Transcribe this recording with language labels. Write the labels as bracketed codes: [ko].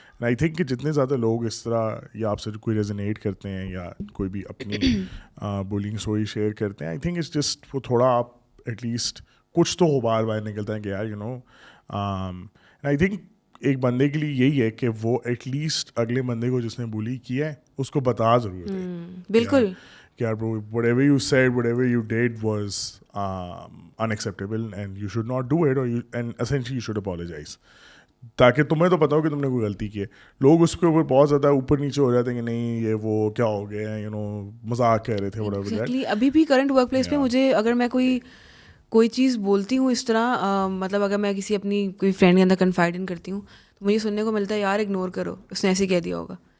[en] And I think [ur] کہ جتنے زیادہ لوگ اس طرح یا آپ سے کوئی ریزونیٹ کرتے ہیں یا کوئی بھی اپنی بولنگ اسٹوری شیئر کرتے ہیں, [en] I think it's just [ur] وہ تھوڑا آپ ایٹ لیسٹ کچھ تو غبار باہر نکلتا ہے کہ یار [en] You know. I think [ur] ایک بندے کے لیے یہی ہے کہ وہ ایٹ لیسٹ اگلے بندے کو جس نے بولی کیا ہے اس کو بتا ضرورت ہے. بالکل کہ یار [en] bro, whatever you said, whatever you did was unacceptable and you should not do it, and essentially you should apologize. [ur] تاکہ تمہیں تو پتا ہو کہ تم نے کوئی غلطی کی ہے. لوگ اس کے اوپر بہت زیادہ اوپر نیچے ہو جاتے ہیں کہ نہیں یہ وہ کیا ہو گیا ہے, مذاق کہہ رہے تھے [en] whatever that. [ur] ابھی بھی کرنٹ ورک پلیس پہ مجھے اگر میں کوئی چیز بولتی ہوں اس طرح, مطلب اگر میں کسی اپنی کوئی فرینڈ کے اندر کنفائڈ کرتی ہوں تو مجھے سننے کو ملتا ہے یار اگنور کرو, اس نے ایسے کہہ دیا ہوگا.